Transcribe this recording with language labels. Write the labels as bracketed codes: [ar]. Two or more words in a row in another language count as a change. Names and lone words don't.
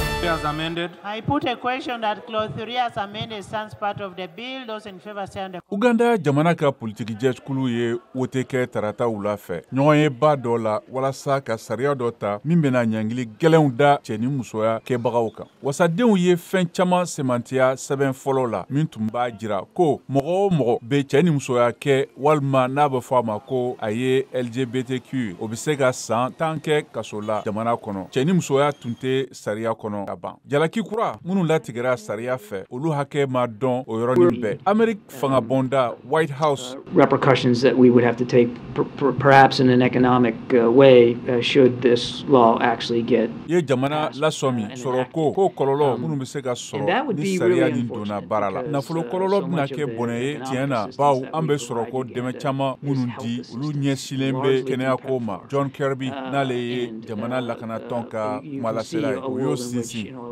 [en] as amended. I put a question that clause 3 as amended stands part of the bill. Those in favor say on the [bm] Uganda jamana ka politiki jɛkulu ye wote kɛ tarata wula fɛ. Ɲɔgɔn ye ba dɔ la walasa ka sariya dɔ ta min bɛna ɲangili gɛlɛnw da cɛ ni musoya kɛbagaw kan. Wasadenw ye fɛn caman semantiya sɛbɛn fɔlɔ la min tun b'a jira ko mɔgɔ o mɔgɔ bɛ cɛ ni musoya kɛ walima n'a bɛ fɔ a ma ko a ye LGBTQ o bɛ se ka san 10 kɛ kaso la jamana kɔnɔ. Cɛ ni musoya tun tɛ sariya kɔnɔ ka ban. Jalaki kura minnu latigɛra sariya fɛ olu hakɛ ma dɔn o yɔrɔnin bɛɛ. Amerique fangabonda White House [en] repercussions that we would have to take perhaps in an economic way should this law actually get [bm] ye jamana lasomi sɔrɔ ko kɔlɔlɔ minnu bɛ se ka sɔrɔ ni sariya nin donna baara la. Nafolo kɔlɔlɔ bɛna kɛ bɔnɛ ye tiɲɛ na baw an bɛ sɔrɔ ko dɛmɛ caman minnu di olu ɲɛsilen bɛ kɛnɛyako ma. John Kirby n'ale ye jamana lakanatɔn ka kumalasela ye o y'o sinsin.